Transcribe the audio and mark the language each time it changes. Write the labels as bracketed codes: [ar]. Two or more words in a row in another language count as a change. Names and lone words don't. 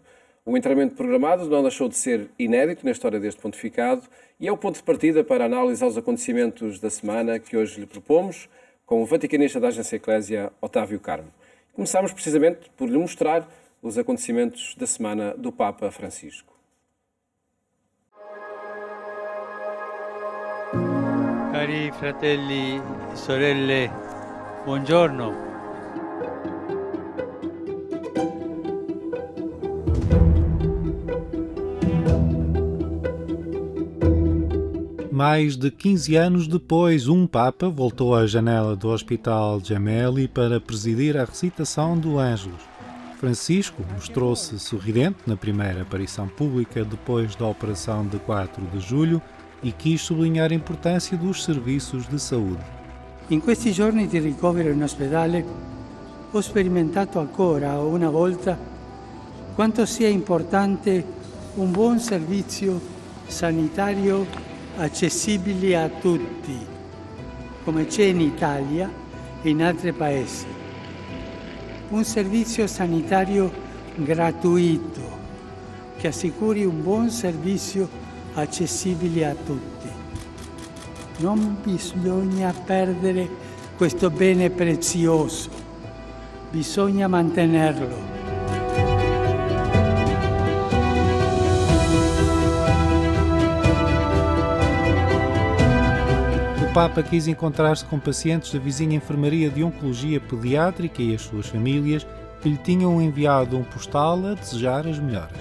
[pt] O enterramento programado não deixou de ser inédito na história deste pontificado e é o ponto de partida para a análise aos acontecimentos da semana que hoje lhe propomos, com o vaticanista da Agência Eclésia, Otávio Carmo. Começamos precisamente por lhe mostrar os acontecimentos da semana do Papa Francisco. [it] Cari fratelli e sorelle, buongiorno. [pt] Mais de 15 anos depois, um Papa voltou à janela do Hospital Gemelli para presidir a recitação do Ângelus. Francisco mostrou-se sorridente na primeira aparição pública depois da operação de 4 de julho e quis sublinhar a importância dos serviços de saúde. [it] In questi giorni di ricovero in ospedale ho sperimentato ancora una volta quanto sia importante un buon servizio sanitario accessibile a tutti, come c'è in Italia e in altri paesi. Un servizio sanitario gratuito che assicuri un buon servizio accessibile a tutti. Non bisogna perdere questo bene prezioso, bisogna mantenerlo. [pt] O Papa quis encontrar-se com pacientes da vizinha enfermaria de Oncologia Pediátrica e as suas famílias que lhe tinham enviado um postal a desejar as melhoras.